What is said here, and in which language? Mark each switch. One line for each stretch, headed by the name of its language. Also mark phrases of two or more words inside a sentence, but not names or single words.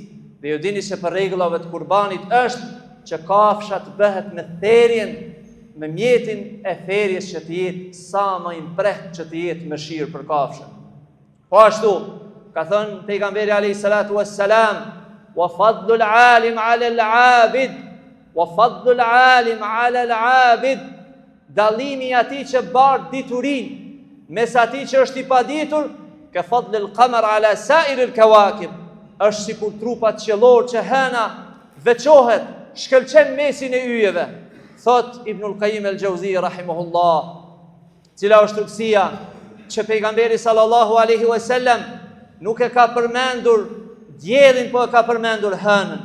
Albanian: Dhe ju dini se për rregullave të kurbanit është që kafsha të bëhet me therjen, me mjetin e therjes që të jetë sa më i mprehtë që të jetë mëshirë për kafshën. Po ashtu, ka thënë pejgamberi
Arabic: عليه الصلاة والسلام: "وفضل العالم على العابد، وفضل العالم على العابد."
Albanian: Dallimi i atij që bardh diturinë mes atij që është i paditur,
Arabic: كفضل القمر على سائر الكواكب.
Albanian: Është sikur trupat qiellor që hëna veçohet, shkëlqen mesin e yjeve. Thot Ibnul Qayyim al-Jauziyja rahimahullah, cila është urtësia që pejgamberi
Arabic: صلى الله عليه وسلم
Albanian: nuk e ka përmendur diellin, po e ka përmendur hënën.